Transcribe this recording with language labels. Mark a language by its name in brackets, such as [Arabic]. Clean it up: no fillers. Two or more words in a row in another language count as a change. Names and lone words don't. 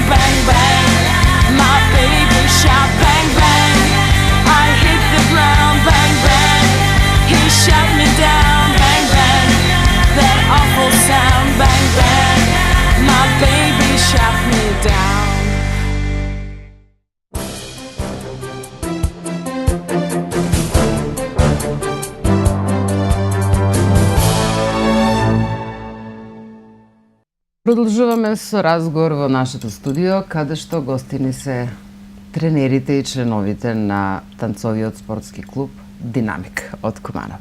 [English] Bang, bang, my baby shot. Bang, bang, I hit the ground. Bang, bang, he shot me down. Bang, bang, that awful sound. Bang, bang, my baby shot me down. [Macedonian] Продолжуваме со разговор во нашето студио, каде што гостини се тренерите и членовите на танцовиот спортски клуб Динамик од Куманово.